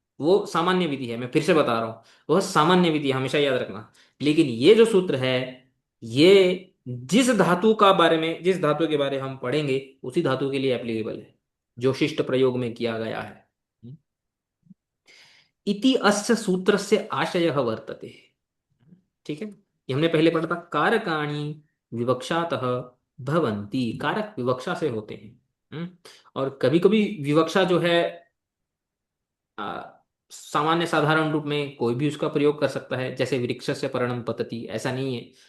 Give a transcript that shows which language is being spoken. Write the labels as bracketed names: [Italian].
[Hindi] वो सामान्य विधि है, मैं फिर से बता रहा हूँ, वह सामान्य विधि है, हमेशा याद रखना। लेकिन ये जो सूत्र है, ये जिस धातु के बारे हम पढ़ेंगे, उसी धातु के लिए एप्लीकेबल है, जो शिष्ट प्रयोग में किया गया है। [Sanskrit] इति अस्य सूत्रस्य आशयः वर्तते। [Hindi] ठीक है। ये हमने पहले पढ़ा था, [Sanskrit] कारकाणि विवक्षातः भवन्ति, [Hindi] कारक विवक्षा से होते हैं। हम्म। और कभी कभी विवक्षा जो है आ, सामान्य साधारण रूप में कोई भी उसका प्रयोग कर सकता है, जैसे वृक्ष से पर्णम पतति, ऐसा नहीं है।